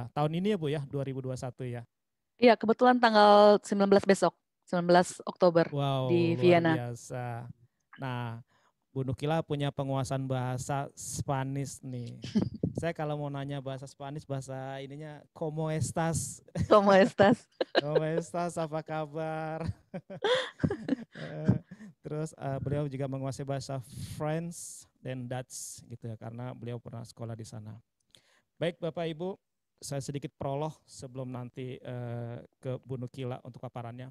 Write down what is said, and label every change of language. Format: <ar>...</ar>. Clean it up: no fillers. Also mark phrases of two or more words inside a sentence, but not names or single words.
<id>Tahun ini ya Bu ya, 2021 ya. Iya, kebetulan tanggal 19 besok, 19 Oktober di Vienna. Luar biasa. Nah, Bu Nukila punya penguasaan bahasa Spanish nih. Saya kalau mau nanya bahasa Spanish, bahasa ininya</id> <es>¿Cómo estás? ¿Cómo estás? ¿Cómo estás?</es> <id>Apa kabar? Terus beliau juga menguasai bahasa French dan Dutch gitu ya, karena beliau pernah sekolah di sana. Baik Bapak Ibu, saya sedikit prolog sebelum nanti ke Bu Nukila untuk paparannya.</id>